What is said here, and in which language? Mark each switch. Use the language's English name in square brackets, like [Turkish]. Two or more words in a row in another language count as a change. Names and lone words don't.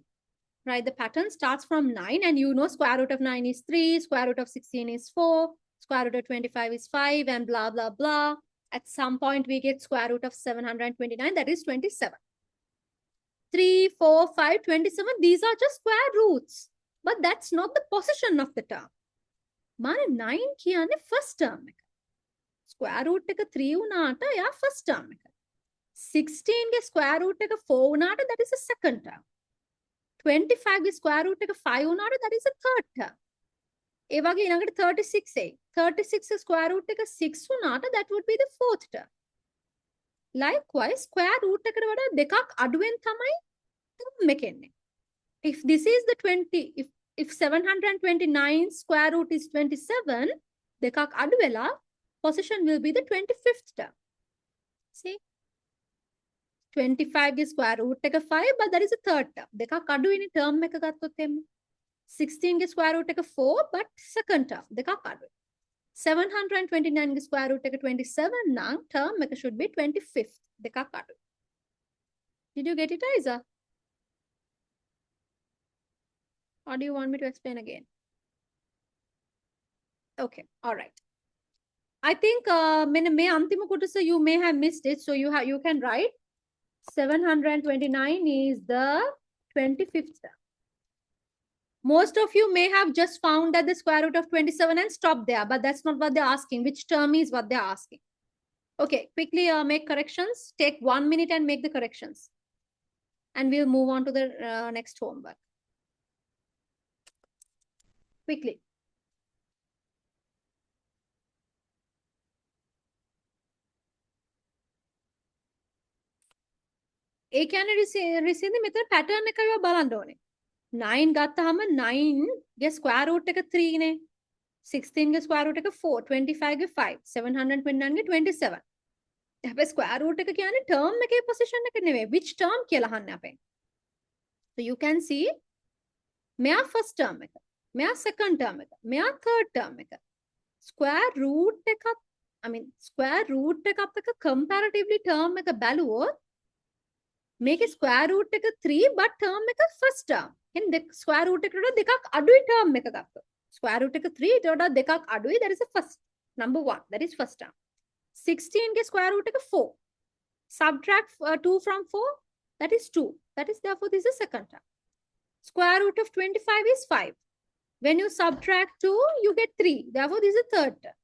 [English] Right, the pattern starts from 9, and you know square root of 9 is 3, square root of 16 is 4, square root of 25 is 5, and blah, blah, blah. At some point, we get square root of 729, that is 27. 3, 4, 5, 27, these are just square roots. But that's not the position of the term. Mane 9 kiyane first term. Square root [Sinhala] එක 3 වුණාට එයා [English] first term. 16 ගේ square root [Sinhala] එක 4 වුණාට [English] that is the second term. 25 is square root [Sinhala] එක 5 වුණාට [English] that is the third term. [Sinhala] ඒ වගේ ඊළඟට 36 එයි. [English] 36 square root [Sinhala] එක 6 වුණාට [English] that would be the fourth term. [Sinhala] Likewise, [English] square root [Sinhala] එකට වඩා දෙකක් අඩුවෙන් තමයි term එක එන්නේ. [English] If this is the 20, if 729 square root is 27, [Sinhala] දෙකක් අඩු වෙලා [English] position will be the 25th term. See? 25 is square root එක 5, but that is the third term. [Sinhala] දෙකක් අඩුයිනේ term එක ගත්තොත් එන්නේ. 16 ගේ [English] square root [Sinhala] එක 4, [English] but second term. [Sinhala] දෙකක් අඩුයි. [English] 729 ගේ square root [Sinhala] එක 27 නම් [English] term එක should be 25th. [Sinhala] දෙකක් අඩුයි. [English] Did you get it, Aiza? Or do you want me to explain again? Okay, all right. I think [Sinhala] මේ අන්තිම කොටස [English] you may have missed it, so you can write 729 is the 25th term. Most of you may have just found that the square root of 27 and stopped there, but that's not what they're asking. Which term is what they're asking? Okay, quickly make corrections. Take 1 minute and make the corrections. And we'll move on to the next homework. Quickly. [Sinhala] ඒ කියන්නේ රිසින්දි මෙතන pattern එක ඔයවා බලන්න ඕනේ. 9 ගත්තාම 9 ගේ [English] square root [Sinhala] එක 3 නේ. 16 ගේ [English] square root [Sinhala] එක 4, 25 ගේ 5, 729 ගේ 27. හැබැයි [English] square root [Sinhala] එක කියන්නේ term එකේ position එක නෙවෙයි. [English] Which term [Sinhala] කියලා අහන්නේ අපෙන්. [English] So you can see මෙයා first term [Sinhala] එක, මෙයා [English] second term [Sinhala] එක, මෙයා [English] third term එක. Square root [Sinhala] එකත් එක [English] comparatively term එක බැලුවොත් make a square root එක 3 but term එක first term. [Sinhala] එහෙනම් [English] square root [Sinhala] එකට වඩා දෙකක් අඩුයි term එක ගත්තොත්. [English] Square root [Sinhala] එක 3 ඊට වඩා දෙකක් අඩුයි, [English] that is the first number 1, that is first term. 16 ගේ square root එක 4. Subtract 2 from 4, that is 2. That is therefore this is second term. Square root of 25 is 5. When you subtract 2, you get 3. Therefore this is the third term.